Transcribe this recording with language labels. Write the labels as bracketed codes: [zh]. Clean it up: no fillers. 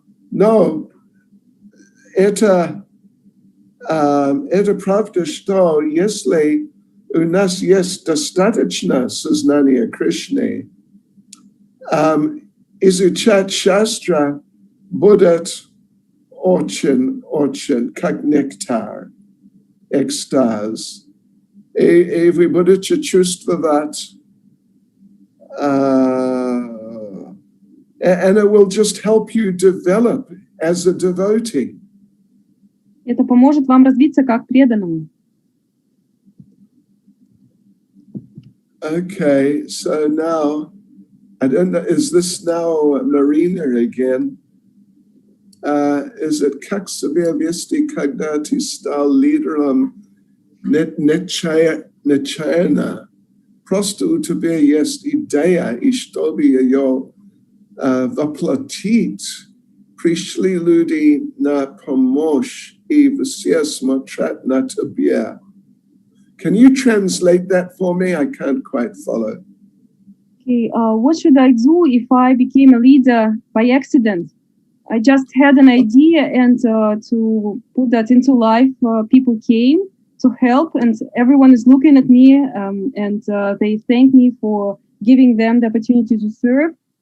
[ru] Но это правда, что если у нас есть достаточно сознания Кришны, изучать шастра будет очень, как нектар, экстаз. И вы будете чувствовать, [en] and it will just help you develop as a devotee. [ru] Это поможет вам развиться как преданному. [en] Okay, so now, I don't know, is this now Marina again? Is it [ru] как себе вести, когда ты стал лидером нечаянно? Просто у тебя есть идея, и чтобы ее воплотить, пришли люди на помощь, и все смотрят на тебя. [en] Can you translate that for me? I can't quite follow. Okay, what should I do if I became a leader by accident? I just had an idea, and to put that into life, people came to help, and everyone is looking at me, and they thank me for giving them the opportunity to serve.